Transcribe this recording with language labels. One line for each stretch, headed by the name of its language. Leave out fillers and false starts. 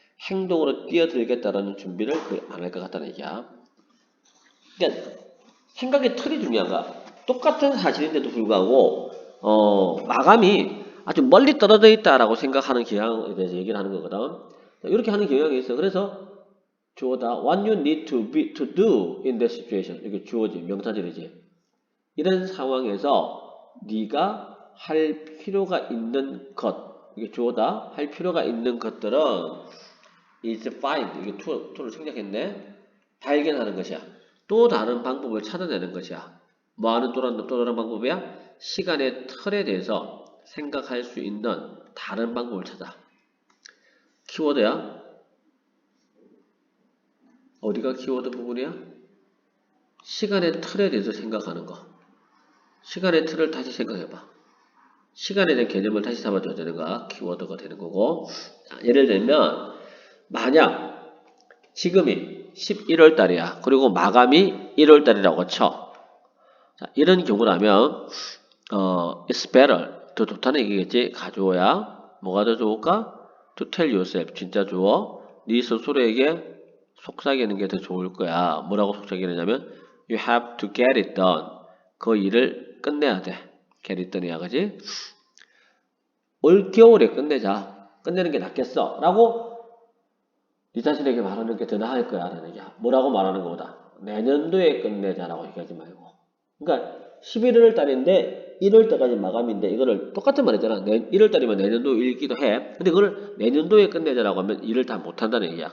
Korean: 행동으로 뛰어들겠다라는 준비를 안 할 것 같다는 얘기야. 그러니까 생각의 틀이 중요한 거야. 똑같은 사실인데도 불구하고 마감이 아주 멀리 떨어져 있다라고 생각하는 경향에 대해서 얘기를 하는 거거든. 이렇게 하는 경향이 있어. 그래서 주어다
English: what you need to do in that situation.
Korean: 이게 주어지, 명사절이지. 이런 상황에서 네가 할 필요가 있는 것, 이게 주어다. 할 필요가 있는 것들은
English: is find.
Korean: 이게 to를 생략했네. 발견하는 것이야. 또 다른 방법을 찾아내는 것이야. 뭐하는 또 다른 방법이야? 시간의 틀에 대해서 생각할 수 있는 다른 방법을 찾아. 키워드야. 어디가 키워드 부분이야? 시간의 틀에 대해서 생각하는 거. 시간의 틀을 다시 생각해봐. 시간에 대한 개념을 다시 잡아줘야 되는 거야. 키워드가 되는 거고. 예를 들면 만약 지금이 11월 달이야. 그리고 마감이 1월 달이라고 쳐. 자, 이런 경우라면
English: it's better.
Korean: 더 좋다는 얘기겠지. 가주어야. 뭐가 더 좋을까?
English: To tell yourself.
Korean: 진짜 주어. 네 스스로에게 속삭이는 게 더 좋을 거야. 뭐라고 속삭이느냐면
English: you have to get it done.
Korean: 그 일을 끝내야 돼.
English: get it done이야.
Korean: 그지? 올 겨울에 끝내자. 끝내는 게 낫겠어. 라고 네 자신에게 말하는 게 더 나을 거야. 라는 얘기야. 뭐라고 말하는 것보다 내년도에 끝내자라고 얘기하지 말고. 그러니까 11월 달인데 1월 달까지 마감인데 이거를 똑같은 말 했잖아. 1월 달이면 내년도 일기도 해. 근데 그걸 내년도에 끝내자라고 하면 일을 다 못한다는 얘기야.